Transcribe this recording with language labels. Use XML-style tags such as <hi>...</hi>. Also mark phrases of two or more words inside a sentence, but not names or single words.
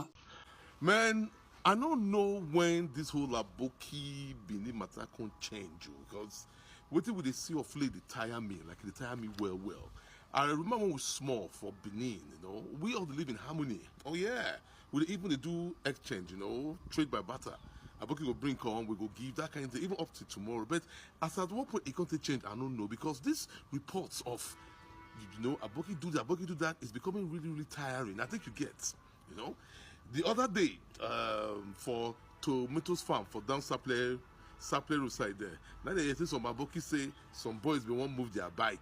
<pcm>Man, I don't know when this whole Aboki Benin matter can change because wetin we dey see of late dey tire me, like dey tire me well. I remember when we were small for Benin, we all live in harmony. Oh yeah, we dey even dey do exchange, trade by barter. Aboki go bring come, we go give that kind of thing, even up to tomorrow. But as at what point it can change, I don't know because these reports of Aboki do that, Aboki do that is becoming really tiring. I think you get, The other day, for tomatoes farm for down Sapele road side there, now they say some Aboki say some boys they won't move their bike.</pcm>